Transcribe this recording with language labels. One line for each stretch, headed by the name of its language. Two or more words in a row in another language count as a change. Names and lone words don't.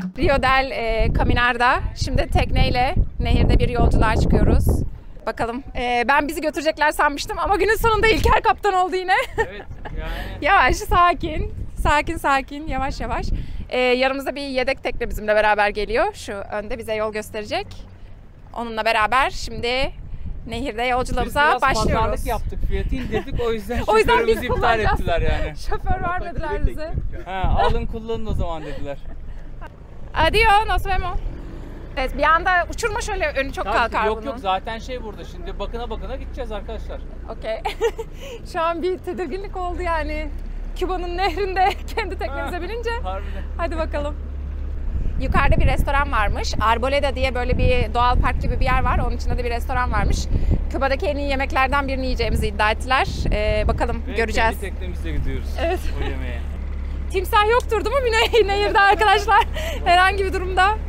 Turkish: Rio del Caminar'da. Şimdi tekneyle nehirde bir yolculuğa çıkıyoruz. Bakalım. Ben bizi götürecekler sanmıştım ama günün sonunda İlker kaptan oldu yine. Evet yani. Yavaş, sakin. Sakin, yavaş. Yanımızda bir yedek tekne bizimle beraber geliyor. Şu önde bize yol gösterecek. Onunla beraber şimdi nehirde yolculuğumuza Biz başlıyoruz. pazarlık yaptık, fiyatı indirdik, o yüzden O yüzden şoförümüzü biz iptal kullanacağız. ettiler yani. Şoför vermediler bize. Ha, alın kullanın o zaman dediler.
Spanish: Adios, nos vemos.
Turkish: Evet, bir anda uçurma şöyle, önü çok kalkar Yok bunun. yok, zaten şey burada şimdi bakına gideceğiz arkadaşlar. Okey. Şu an bir tedirginlik oldu yani. Küba'nın nehrinde kendi teknemize binince. Harbiden. Hadi bakalım. Yukarıda bir restoran varmış. Arboleda diye böyle bir doğal park gibi bir yer var. Onun içinde de bir restoran varmış. Küba'daki en iyi yemeklerden birini yiyeceğimizi iddia ettiler. Bakalım Ve göreceğiz. kendi teknemizle gidiyoruz. Evet. O yemeğe. Timsah yoktur değil mi bir nehirde arkadaşlar? Herhangi bir durumda.